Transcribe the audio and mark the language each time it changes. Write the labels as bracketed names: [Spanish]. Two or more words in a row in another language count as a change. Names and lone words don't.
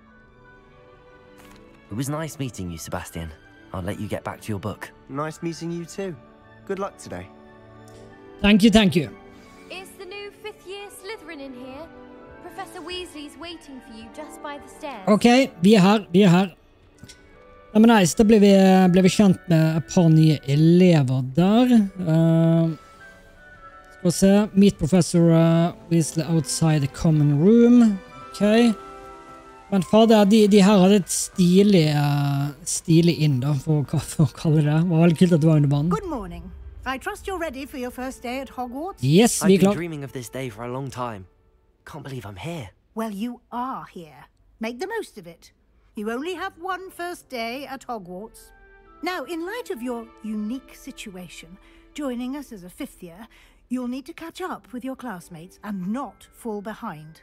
[English] It was nice meeting you, Sebastian. I'll let you get back to your book. Nice meeting you too. Good luck today. Thank you, thank you. Is the new 5th year Slytherin in here? Professor Weasley's waiting for you just by the stairs. [Norwegian] Ok, vi her. Ja, men nice, da ble vi kjent med et par nye elever der. Skal vi se, [English] meet Professor Weasley outside the common room. Ok. [Norwegian] Men fader, de her hadde et stilig inn da, for å kalle det. Det var veldig kult at det var under vann. [English] Good morning. I trust you're ready for your first day at Hogwarts? Yes, vi I've been [Norwegian] klar. [English] dreaming of this day for a long time. Can't believe I'm here. Well, you are here. Make the most of it. You only have one first day at Hogwarts. Now, in light of your unique situation, joining us as a fifth year, you'll need to catch up with your classmates and not fall behind.